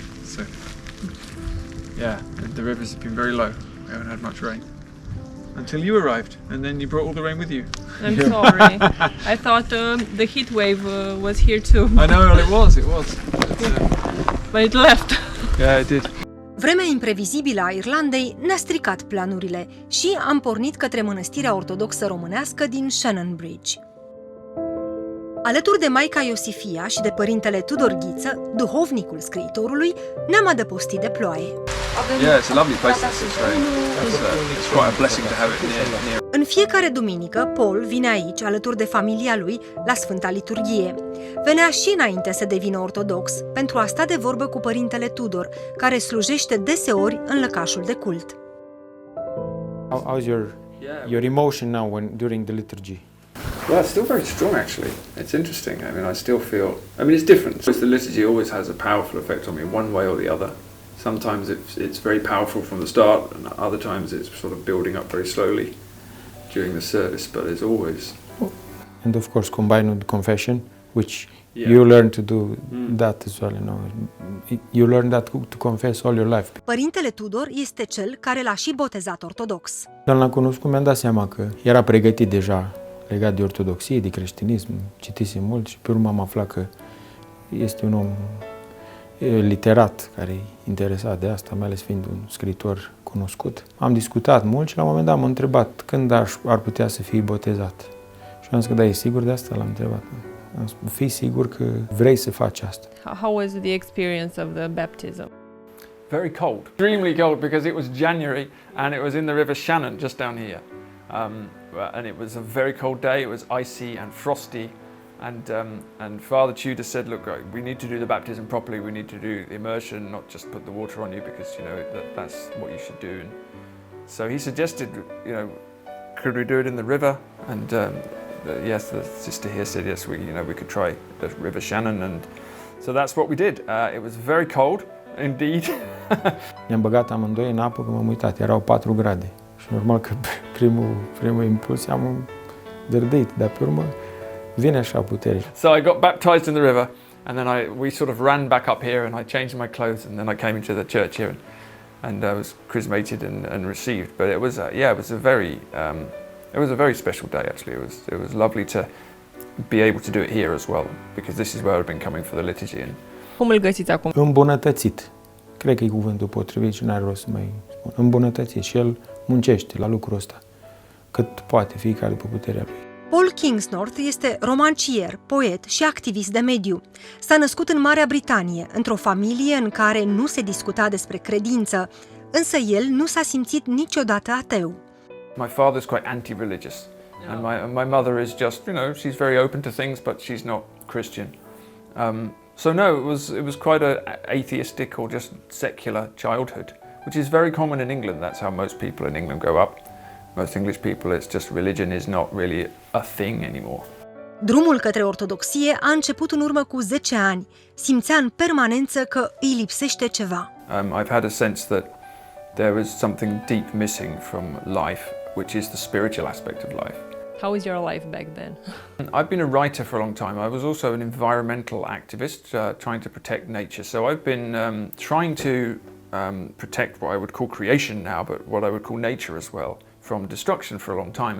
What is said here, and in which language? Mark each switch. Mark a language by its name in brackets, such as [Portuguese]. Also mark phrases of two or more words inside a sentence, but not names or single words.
[English] So, yeah, the rivers have been very low. We haven't had much rain until you arrived, and then you brought all the rain with you. I'm sorry. I thought the heat wave was here too. I know, well, it was. But it left. Yeah, it did. [Romanian] Vremea imprevizibilă a Irlandei ne-a stricat planurile și am pornit către mănăstirea ortodoxă românească din Shannonbridge. Alături de maica Iosifia și de părintele Tudor Ghiță, duhovnicul scriitorului, ne-am adăpostit de ploaie. [English] Yeah, it's a lovely place. It's quite a blessing to have it near. [Romanian] În fiecare duminică, Paul vine aici, alături de familia lui, la Sfânta Liturghie. Venea și înainte să devină ortodox, pentru a sta de vorbă cu părintele Tudor, care slujește deseori în lăcașul de cult. [English] How's your emotion now during the liturgy? Well, it's still very strong, actually. It's interesting. I mean, it's different. The liturgy always has a powerful effect on me, one way or the other. Sometimes it's very powerful from the start, and other times it's sort of building up very slowly during the service, but it's always... And of course, combined with confession, which you learn to do that as well, You learn that to confess all your life. [Romanian] Părintele Tudor este cel care l-a și botezat ortodox. Când l-am cunoscut, mi-am dat seama că era pregătit deja legat de ortodoxie, de creștinism, citise mult și pe urmă am aflat că este un om literat care e interesat de asta, mai ales fiind un scriitor cunoscut. Am discutat mult și la un moment dat m-am întrebat când ar putea să fie botezat. Și am zis că da, e sigur de asta, l-am întrebat. Am spus, fii sigur că vrei să faci asta. [English] How was the experience of the baptism? Very cold. Extremely cold because it was January and it was in the River Shannon just down here. And it was a very cold day. It was icy and frosty. And Father Tudor said, look, we need to do the baptism properly. We need to do the immersion, not just put the water on you because, that's what you should do. And so he suggested, could we do it in the river? And yes, the sister here said, yes, we could try the River Shannon. And so that's what we did. It was very cold, indeed. [Romanian] Ne-am băgat amândoi în apă, că m-am uitat, erau 4 grade. Și normal că primul impuls am dărdit, dar pe urmă vine așa putere. [English] So I got baptized in the river, and then we sort of ran back up here, and I changed my clothes, and then I came into the church here, and I was chrismated and received. But it was a very special day actually. It was lovely to be able to do it here as well, because this is where I've been coming for the liturgy. [Romanian] Cum îl găsiți acum? Îmbunătățit. Cred că e cuvântul potrivit și n-are rost să mai spun. Îmbunătățit și el muncește la lucrul ăsta, cât poate fiecare după puterea lui. Paul Kingsnorth este romancier, poet și activist de mediu. S-a născut în Marea Britanie, într-o familie în care nu se discuta despre credință, însă el nu s-a simțit niciodată ateu. [English] My father's quite anti-religious, and my mother is just, she's very open to things, but she's not Christian. So no, it was quite an atheistic or just secular childhood, which is very common in England. That's how most people in England grow up. Most English people, it's just religion is not really a thing anymore. [Romanian] Drumul către ortodoxie a început în urmă cu 10 ani. Simțea în permanență că îi lipsește ceva. [English] I've had a sense that there was something deep missing from life, which is the spiritual aspect of life. How was your life back then? I've been a writer for a long time. I was also an environmental activist, trying to protect nature. So I've been trying to protect what I would call creation now, but what I would call nature as well, from destruction for a long time.